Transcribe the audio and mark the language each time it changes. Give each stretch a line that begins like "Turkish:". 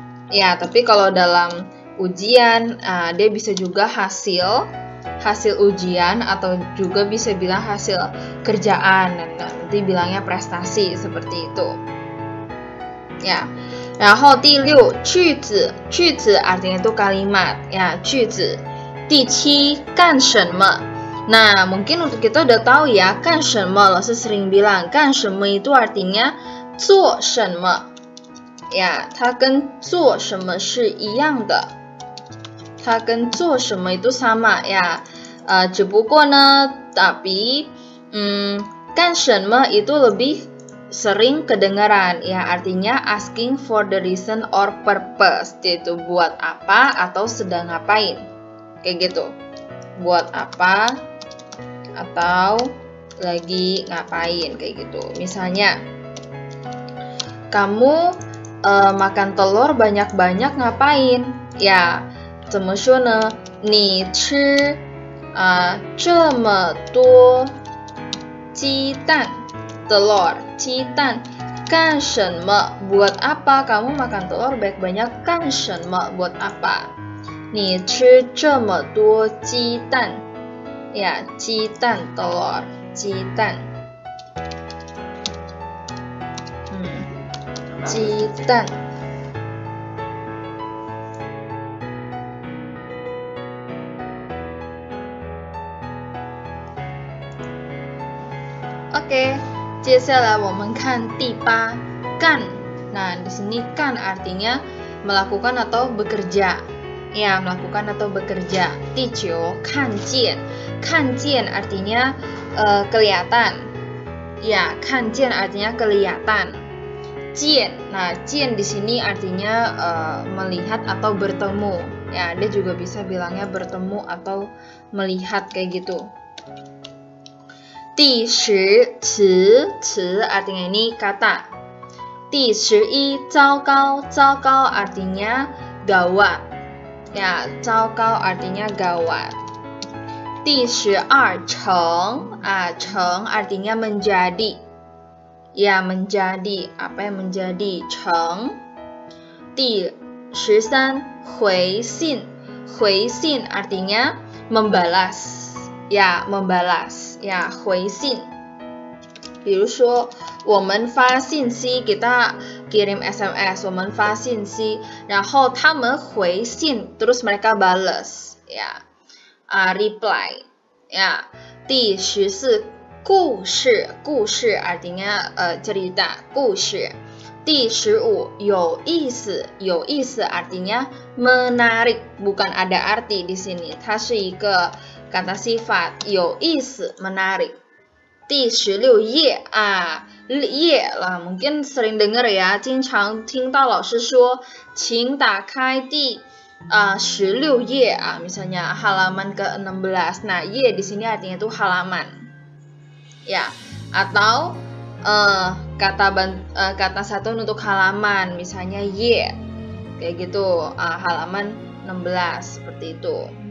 Indonesian: Ya, tapi kalau dalam ujian dia bisa juga hasil ujian atau juga bisa bilang hasil kerjaan. Nanti bilangnya prestasi seperti itu. Ya.
Chinese: 然后第六，句子，句子
Indonesian: artinya itu kalimat.
Chinese: Ya, 句子。第七，干什么?
Indonesian: Nah, mungkin untuk kita udah tahu ya, 干什么 老师 sering bilang 干什么 itu artinya 做什么 ya,
Chinese: 它跟做什么是一样的，它跟做什么
Indonesian: itu sama ya.
Chinese: 只不过呢
Indonesian: tapi 干什么 itu lebih sering kedengaran ya, artinya
English: asking for the reason or purpose,
Indonesian: yaitu buat apa atau sedang ngapain, kayak gitu, buat apa atau lagi ngapain, kayak gitu. Misalnya, kamu makan telur banyak-banyak ngapain?
Chinese: Ya, 怎么说呢？你吃这么多鸡蛋 telur 鸡蛋 干什么
Indonesian: buat apa kamu makan telur banyak-banyak
Chinese: 干什么 buat apa? 你吃这么多鸡蛋 ya, 鸡蛋 telur 鸡蛋鸡蛋。 Oke, 接下来我们看第八，干。
Indonesian: Nah, di sini kan artinya melakukan atau bekerja. Ya, melakukan atau bekerja.
Chinese: 第九，看见。
Indonesian: 看见 artinya kelihatan. Ya, 看见 artinya kelihatan. 见. Nah, 见 di sini artinya melihat atau bertemu. Ya, dia juga bisa bilangnya bertemu atau melihat kayak gitu. 第十，词 artinya ini kata. 第十一，糟糕 artinya gawat. Ya, 糟糕 artinya gawat. 第十二，成 成 artinya menjadi. Ya, menjadi. Apa yang menjadi? 成。第十三，回信 artinya membalas. Ya, membalas. Ya, 回信。
Chinese: 比如说我们发信息
Indonesian: kita kirim SMS,
Chinese: 我们发信息 然后他们回信
Indonesian: terus mereka balas ya, reply ya. 第十四，故事 artinya cerita, 故事。第十五，有意思 artinya menarik, bukan ada arti di sini,
Chinese: 它是一个
Indonesian: kata sifat, 有意思 menarik. 第十六，页页 lah, mungkin sering dengar ya,
Chinese: 经常听到老师说请打开第16页
Indonesian: misalnya halaman ke-16. Nah, 页 di sini artinya itu halaman. Ya, atau kata satu untuk halaman, misalnya 页 kayak gitu, halaman 16 seperti itu.